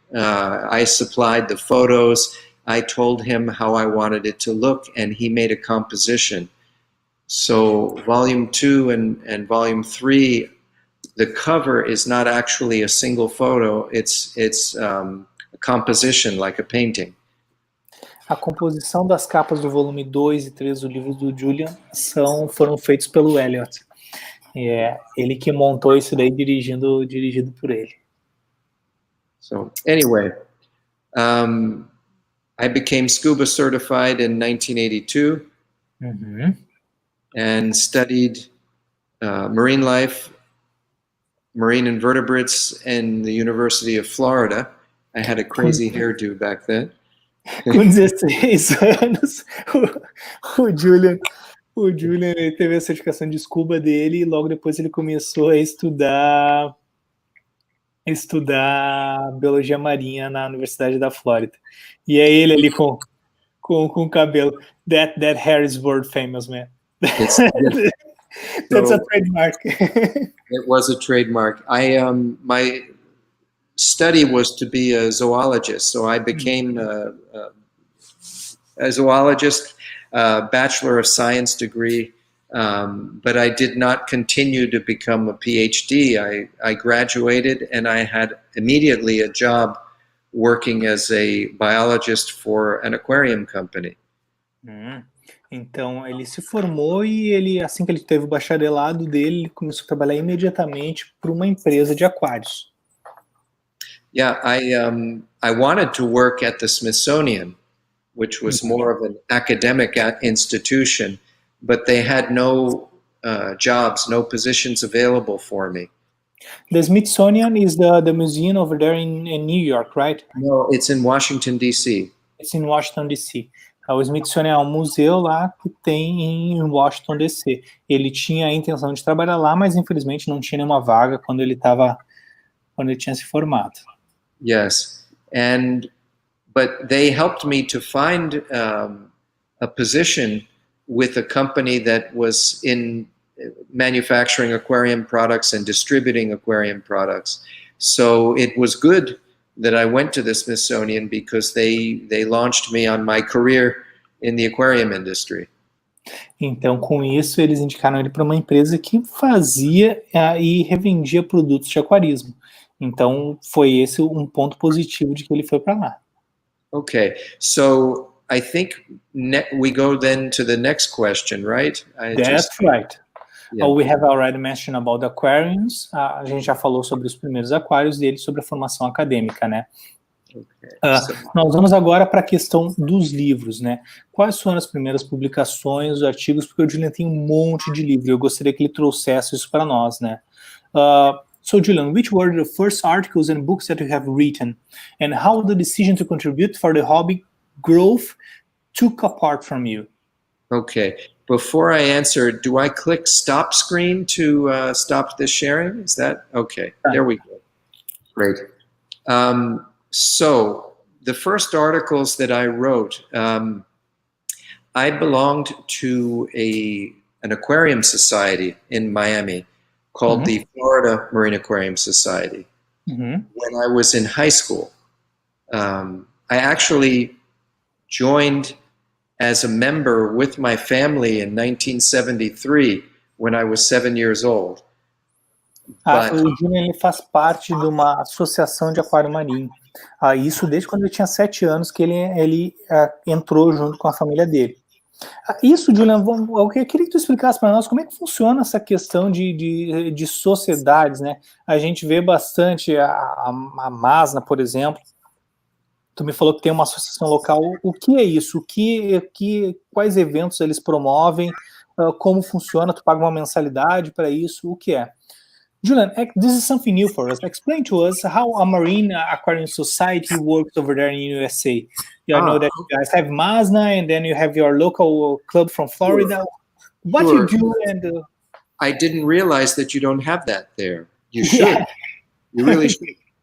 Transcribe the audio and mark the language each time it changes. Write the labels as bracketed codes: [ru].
[en] I supplied the photos, I told him how I wanted it to look, and he made a composition. So Volume 2 and Volume 3, the cover is not actually a single photo, it's a composition, like a painting. [pt] A composição das capas do volume 2 e 3 do livro do Julian foram feitos pelo Elliot. É ele que montou isso daí, dirigido por ele. [en] So anyway, I became scuba certified in 1982 and studied marine life, marine invertebrates in the University of Florida. I had a crazy hairdo back then. [pt] Com 16 anos, o Julian ele teve a certificação de scuba dele e logo depois ele começou a estudar biologia marinha na Universidade da Flórida. E é ele ali com o cabelo. [en] That hair is world famous, man. That's a trademark. It was a trademark. My study was to be a zoologist, so I became a zoologist, Bachelor of Science degree, but I did not continue to become a PhD. I graduated and I had immediately a job working as a biologist for an aquarium company. [pt] Então ele se formou e assim que ele teve o bacharelado dele, ele começou a trabalhar imediatamente para uma empresa de aquários. [en] Yeah, I wanted to work at the Smithsonian, which was more of an academic institution, but they had no jobs, no positions available for me. The Smithsonian is the museum over there in New York, right? No, it's in Washington, D.C. It's in Washington, D.C. [pt] O Smithsonian é um museu lá que tem em Washington, D.C. Ele tinha a intenção de trabalhar lá, mas infelizmente não tinha nenhuma vaga quando ele tinha se formado. [en] Yes, but they helped me to find a position with a company that was in manufacturing aquarium products and distributing aquarium products. So it was good that I went to the Smithsonian because they launched me on my career in the aquarium industry. [pt] Então, com isso, eles indicaram ele para uma empresa que fazia e revendia produtos de aquarismo. Então, foi esse um ponto positivo de que ele foi para lá. [en] Okay, so I think we go then to the next question, right? That's right. Yeah. We have already mentioned about the aquariums. [pt] A gente já falou sobre os primeiros aquários dele, sobre a formação acadêmica, né? [en] Okay, [pt] nós vamos agora para a questão dos livros, né? Quais foram as primeiras publicações, os artigos? Porque o Julian tem um monte de livro. Eu gostaria que ele trouxesse isso para nós, né? [en] So, Julian, which were the first articles and books that you have written, and how the decision to contribute for the hobby growth took apart from you? Okay. Before I answer, do I click stop screen to stop this sharing? Is that okay? There we go. Great. So the first articles that I wrote, I belonged to an aquarium society in Miami called the Florida Marine Aquarium Society. When I was in high school, I actually joined as a member with my family in 1973 when I was 7 years old. [pt] O Julian ele faz parte de uma associação de aquário marinho. Isso desde quando ele tinha 7 anos que ele entrou junto com a família dele. Isso, Julian, eu queria que tu explicasse para nós como é que funciona essa questão de sociedades, né? A gente vê bastante a Masna, por exemplo. Tu me falou que tem uma associação local. O que é isso? Quais eventos eles promovem? Como funciona? Tu paga uma mensalidade para isso? O que é? [en] Julian, this is something new for us. Explain to us how a marine aquarium society works over there in USA. I know that you guys have Masna, and then you have your local club from Florida. What you do? And I didn't realize that you don't have that there. You should. Yeah. You really should.